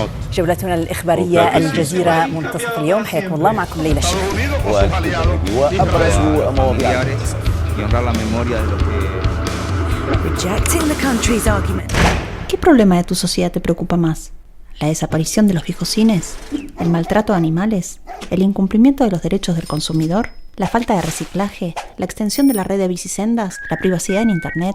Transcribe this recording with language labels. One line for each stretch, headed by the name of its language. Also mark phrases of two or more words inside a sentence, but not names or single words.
Arabic: جولتنا الإخبارية الجزيرة منتصف اليوم. حياكم الله، معكم ليلى الشيخ. وأبرز مواضيع
Spanish: ¿Qué problema de tu sociedad te preocupa más? ¿La desaparición de los viejos cines? ¿El maltrato a animales? ¿El incumplimiento de los derechos del consumidor? ¿La falta de reciclaje? ¿La extensión de la red de bicisendas? ¿La privacidad en internet?